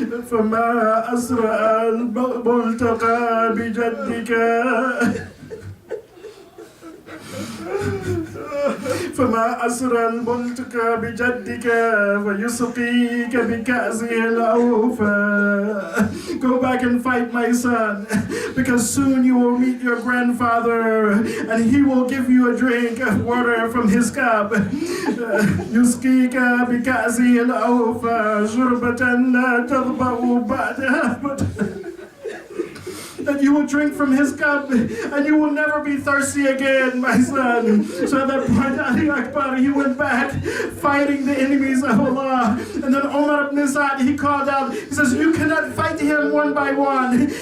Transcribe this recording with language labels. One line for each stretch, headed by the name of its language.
Arabic: فما أسرع الملتقى بجدك, فما أسرى الملتقى بجدك فيسقيك بكأسه الأوفى.
English: Go back and fight, my son, because soon you will meet your grandfather and he will give you a drink of water from his cup.
Arabic: يسقيك بكأسه الأوفى شربة لا تظمأ بعدها.
English: That you will drink from his cup and you will never be thirsty again, my son. So at that point, Ali Akbar, he went back fighting the enemies of Allah. And then Umar ibn Sa'd, he called out, he says, you cannot fight him one by one.